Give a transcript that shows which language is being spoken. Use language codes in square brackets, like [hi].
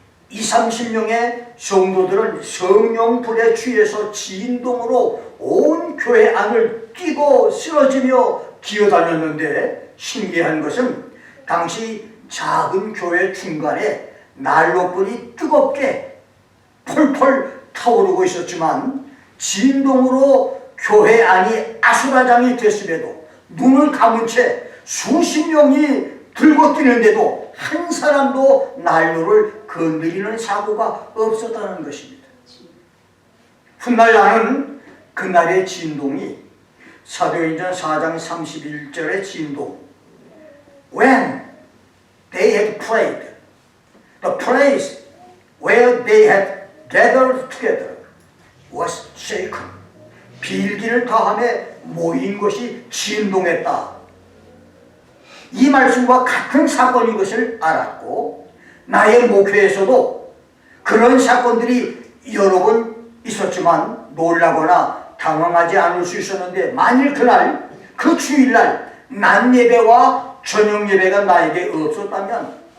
[ko] 20-30명의 성도들은 성령 불에 취해서 진동으로 온 교회 안을 뛰고 쓰러지며 기어다녔는데, 신기한 것은 당시 작은 교회 중간에 난로불이 뜨겁게 펄펄 타오르고 있었지만 진동으로 교회 안이 아수라장이 됐음에도 눈을 감은 채 수십 명이 들고 뛰는데도 한 사람도 난로를 건드리는 사고가 없었다는 것입니다. 훗날 나는 그날의 진동이 사도행전 4장 31절의 진동, [en] When they had prayed, the place where they had gathered together was shaken. [ko] 빌기를 다함에 모인 것이 진동했다. 이 말씀과 같은 사건인 것을 알았고, 나의 목회에서도 그런 사건들이 여러 번 있었지만 놀라거나 당황하지 않을 수 있었는데, 만일 그날 그 주일날 낮 예배와 저녁 예배가 나에게 없었다면